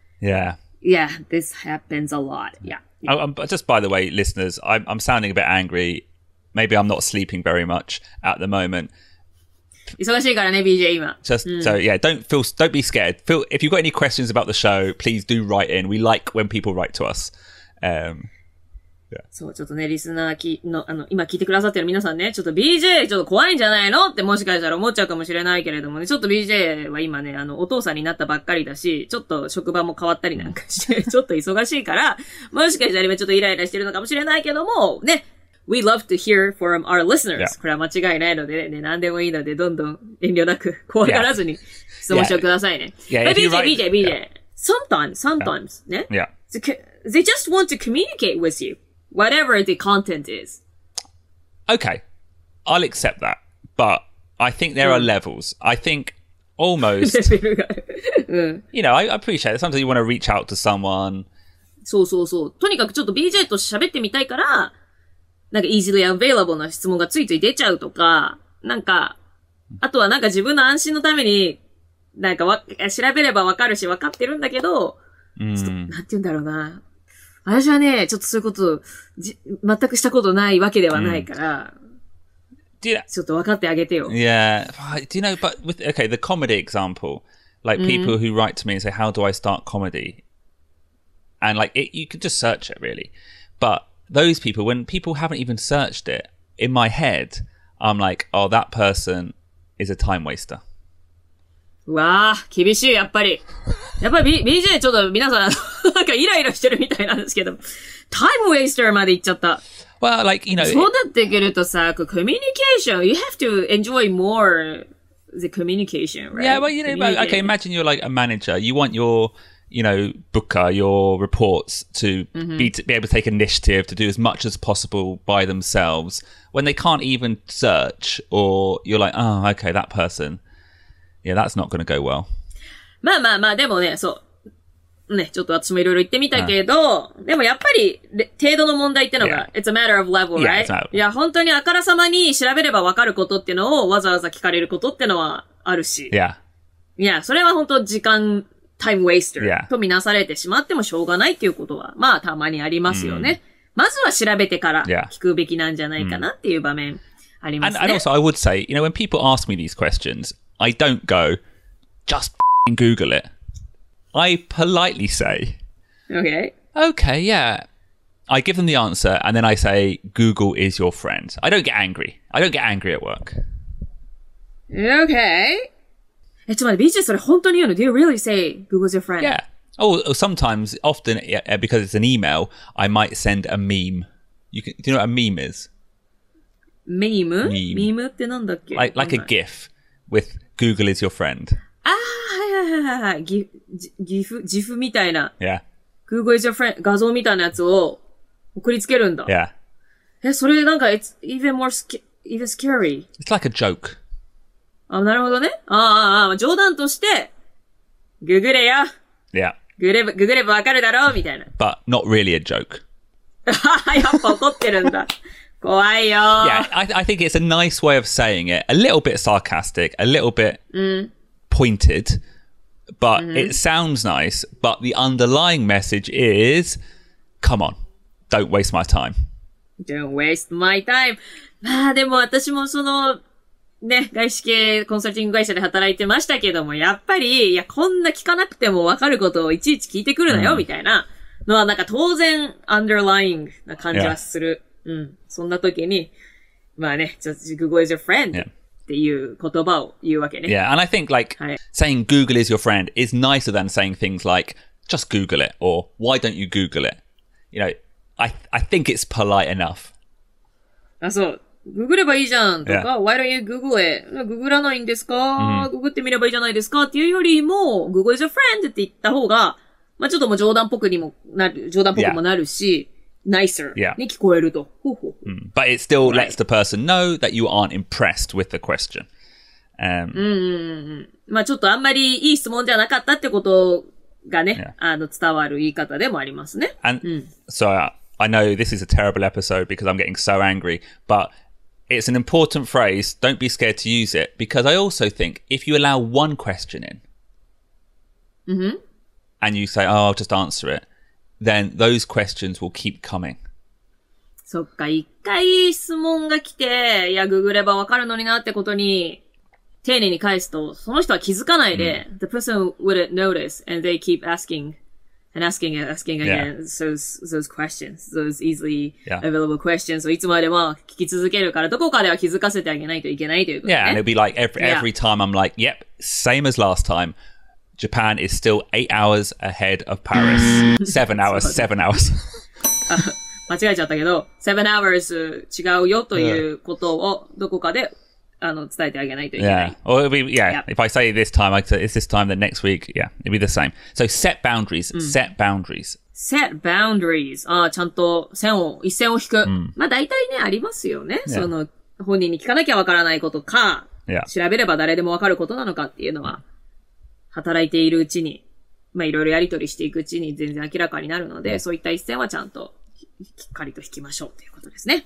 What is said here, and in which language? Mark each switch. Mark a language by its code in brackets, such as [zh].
[en] Yeah. Yeah, this happens a lot. Yeah. Just by the way, listeners, I'm sounding a bit angry. Maybe I'm not sleeping very much at the moment. [ja] 忙しいからね、BJ 今。 [en] So yeah, don't be scared. If you've got any questions about the show, please do write in. We like when people write to us. Yeah. [ja] そう、ちょっとね、リスナー今聞いてくださってる皆さんね、ちょっと BJ ちょっと怖いんじゃないのってもしかしたら思っちゃうかもしれないけれどもね、ちょっと BJ は今ね、お父さんになったばっかりだし、ちょっと職場も変わったりなんかして、ちょっと忙しいから、もしかしたら今ちょっとイライラしてるのかもしれないけども、ね、 [en] We love to hear from our listeners. Yeah. [ja] これは間違いないのでね、何でもいいので、どんどん遠慮なく、怖がらずに質問してくださいね。 [en] Yeah. But BJ. Sometimes, [ja] ね。 [en] Yeah. They just want to communicate with you, whatever the content is. Okay. I'll accept that. But I think there are levels. I think almost, you know, I appreciate it. Sometimes you want to reach out to someone. [ja] そう。とにかくちょっと BJ と喋ってみたいから、なんか [en] easily available [ja] な質問がつい出ちゃうとか、なんか、あとはなんか自分の安心のために、なんか調べればわかるし分かってるんだけど、ちょっと、なんて言うんだろうな。私はね、ちょっとそういうこと全くしたことないわけではないから、ちょっと分かってあげてよ。 [en] Yeah. Do you know, but the comedy example, Like people who write to me and say, how do I start comedy? And like you can just search it really. But those people, when people haven't even searched it, in my head, I'm like, oh, that person is a time waster. [ja] うわぁ、厳しい、やっぱり。やっぱり BJ ちょっと皆さん、なんかイライラしてるみたいなんですけど、タイムウェイスターまで行っちゃった。 [en] Well, like, you know. [ja] そうなってくるとさ、コミュニケーション、 [en] you have to enjoy more the communication, right? Yeah, well, you know, okay, imagine you're like a manager. You want your, you know, booker, your reports to be able to take initiative, to do as much as possible by themselves. When they can't even search, or you're like, oh, okay, that person, yeah, that's not going to go well. [ja] まあまあまあ、でもね、そう。ね、ちょっと私もいろいろ言ってみたけど、でもやっぱり、程度の問題ってのが、 [en] it's a matter of level, right? Yeah, [ja] いや、本当にあからさまに調べればわかることってのをわざわざ聞かれることってのはあるし。 [en] Yeah. [ja] いや、それは本当時間、タイムウェイスター [en] Yeah. [ja] とみなされてしまってもしょうがないっていうことは、まあたまにありますよね。まずは調べてから聞くべきなんじゃないかなっていう場面ありますね。 [en] And also I would say, you know, when people ask me these questions, I don't go, just Google it. I politely say, okay, yeah. I give them the answer and then I say, Google is your friend. I don't get angry. I don't get angry at work. Okay. [ja] ちょっと待って、BJ それ本当に言うの？ [en] Do you really say Google's your friend? Yeah. Or sometimes, often, because it's an email, I might send a meme. Do you know what a meme is? Meme? [ja] Meme ってなんだっけ？ [en] Like a GIF with Google is your friend. [ja] はい。GIF みたいな。 [en] Yeah. Google is your friend [ja] 画像みたいなやつを送りつけるんだ。 [en] Yeah. [ja] それなんか、 [en] it's even more even scary. It's like a joke. [ja] あ、なるほどね。冗談として、ググれや。 [en] Yeah. [ja] ググればわかるだろうみたいな。 [en] But not really a joke. [ja] やっぱ怒ってるんだ。怖いよ。 [en] Yeah, I think it's a nice way of saying it. A little bit sarcastic, a little bit pointed, but it sounds nice. But the underlying message is, come on, don't waste my time. Don't waste my time. [ja] まあでも私もその、ね、外資系コンサルティング会社で働いてましたけども、やっぱり、いや、こんな聞かなくてもわかることをいちいち聞いてくるなよ、みたいなのはなんか当然、underlying な感じはする。そんな時に、まあね、 [en] just Google is your friend [ja] っていう言葉を言うわけね。 [en] Yeah, and I think like saying Google is your friend is nicer than saying things like, just Google it, or why don't you Google it? You know, I think it's polite enough. [ja] あ、そう。ググればいいじゃんとか、 [en] Why don't you Google it? [ja] ググらないんですか、ググってみればいいじゃないですかっていうよりも、 [en] Google is your friend [ja] って言った方が、まあちょっともう冗談っぽくもなるし、nicer に聞こえると。 [en] But it still lets the person know that you aren't impressed with the question. [ja] まあちょっとあんまりいい質問じゃなかったってことがね、伝わる言い方でもありますね。 [en] And so I know this is a terrible episode because I'm getting so angry, but it's an important phrase. Don't be scared to use it because I also think if you allow one question in and you say, oh, I'll just answer it, then those questions will keep coming. [ja] そっか、一回質問が来て、いや、ググればわかるのになってことに、丁寧に返すと、その人は気づかないで、 [en] the person wouldn't notice and they keep asking again those questions, those easily available questions [ja] をいつまでも聞き続けるから、どこかでは気づかせてあげないといけないということね。 [en] Yeah, and it'll be like every time I'm like, yep, same as last time. Japan is still 8 hours ahead of Paris. 7 hours. [ja] 間違えちゃったけど、 [en] 7 hours [ja] 違うよということをどこかで伝えてあげないといけない。 [en] Yeah. Or it'll be, if I say this time, I say it's this time, then next week, it'll be the same. So set boundaries, set boundaries. Set boundaries. [ja] ちゃんと一線を引く。まあ大体ね、ありますよね。その、本人に聞かなきゃわからないことか、調べれば誰でもわかることなのかっていうのは、働いているうちに、まあいろいろやり取りしていくうちに全然明らかになるので、そういった一線はちゃんと、しっかりと引きましょうということですね。